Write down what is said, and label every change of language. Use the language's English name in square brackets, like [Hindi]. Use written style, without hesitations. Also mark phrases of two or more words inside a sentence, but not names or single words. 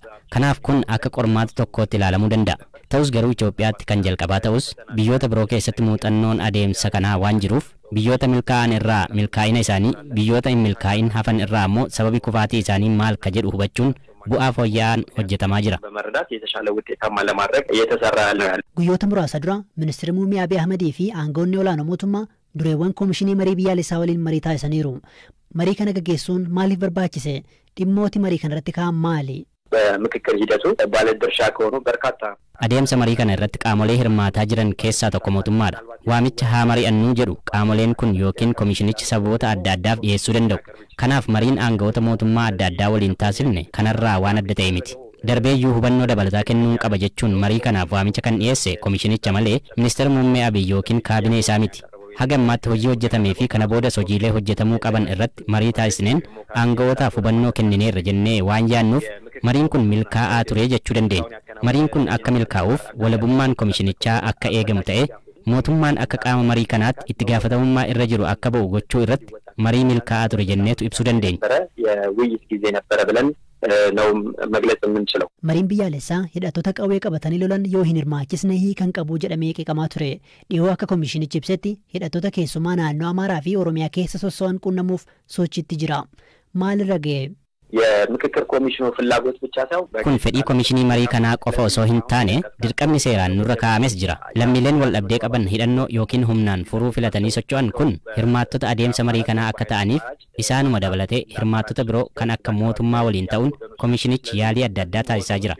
[Oromo] Kanaaf kun akka qormaata tokkootti ilaalamuu danda'a. Ta'us garuu Itoophiyaatti kan jalqabaa ta'us biyyoota biroo keessatti muuxannoon adeemsa kanaa waan jiruuf biyyoota milkaa'an irraa milkaa'ina isaanii biyyoota hin milkaa'in hafan irraa immoo sababi kufaatii isaanii maal ka jedhu hubachuun bu'aa fooyya'aan hojjetamaa jira. Guyyoota muraasa dura ministeerri muummee Abiy Ahmedii fi aangawoonni olaanoo mootummaa dureewwan koomishinii marii biyyaalessaa waliin marii taasisaniiru. Marii kana gaggeessuun maaliif barbaachise? Dhimmooti marii kanarratti ka'an maali? [Amharic] በምክክር ሂደቱ ባለድርሻ ከሆኑ በርካታ [Oromo] adeemsa marii kana irratti qaamolee hirmaataa jiran keessaa tokko mootummaadha. Waamicha haa mari'annuu jedhu qaamoleen kun yookiin komishinichi sababoota adda addaaf dhiyeessuu danda'u. Kanaaf mariin aangawoota mootummaa adda addaa waliin taasifne kanarraa waan adda ta'e miti. Darbeeyyuu hubannoo dabalataa kennuun qaba jechuun marii kanaaf waamicha kan dhiyeesse komishinicha malee ministeera muummee Abiy yookiin kaabinee isaa miti. Haga ammaatti hojii hojjetamee fi kana boodas hojiilee hojjetamuu qaban irratti marii taasisneen aangawootaaf hubannoo kennineerra jennee waan yaannuuf mariin kun milkaa'aa ture jechuu dandeenya. Mariin kun akka milkaa'uuf walabummaan komishinichaa akka eegamu ta'e mootummaan akka qaama marii kanaatti itti gaafatamummaa irra jiru akka ba'u gochuu irratti marii milkaa'aa ture jenneetu ibsuu dandeenya. [Amharic] ነው መግለጽ የምንችለው [Oromo] mariin biyyaalessaa hidhattoota qawwee qabatanii lolan yoo hin hirmaachisne hiikan qabu jedhamee qeeqamaa ture. Dhiyoo akka komishinichi ibsetti hidhattoota keessumaa naannoo Amaaraa fi Oromiyaa keessa sosso'an qunnamuuf sochiitti jira. Maalirra ga'e? [Amharic] የምክክር ኮሚሽኑ ፍላጎት ብቻ ሳይሆን [Oromo] kun fedhii komishinii marii kanaa qofa osoo hin taane dirqamni seeraan nurra kaa'ames jira. Lammiileen wal dhabdee qaban hidhannoo yookiin humnaan furuu filatanii socho'an kun hirmaattota adeemsa marii kanaa akka ta'aniif isaanuma dabalatee hirmaattota biroo kan akka mootummaa waliin ta'uun komishinichi yaalii adda addaa taasisaa jira.